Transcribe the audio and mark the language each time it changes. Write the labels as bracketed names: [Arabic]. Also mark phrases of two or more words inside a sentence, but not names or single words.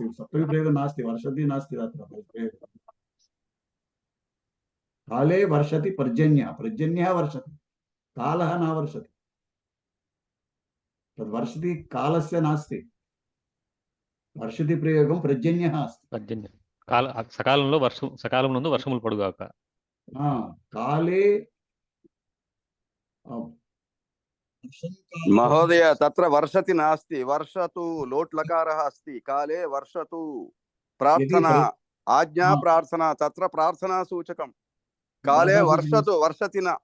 [Sanskrit] सप्तमी प्रयोगं नास्ति. वर्षति नास्ति तत्र. काले वर्षति पर्जन्यः वर्षति. कालः न वर्षति. तद् वर्षति कालस्य नास्ति. वर्षति प्रयोगं पर्जन्यः अस्ति. [Telugu] पर्जन्यः సకాలంలో సకాలం నందు వర్షములు పడుగాక. [Sanskrit] కాలే महोदय तत्र वर्षति नास्ति. वर्षतु लोट् लकारः अस्ति. काले वर्षतु प्रार्थना, आज्ञा प्रार्थना, तत्र प्रार्थना सूचकं. काले वर्षतु वर्षति न.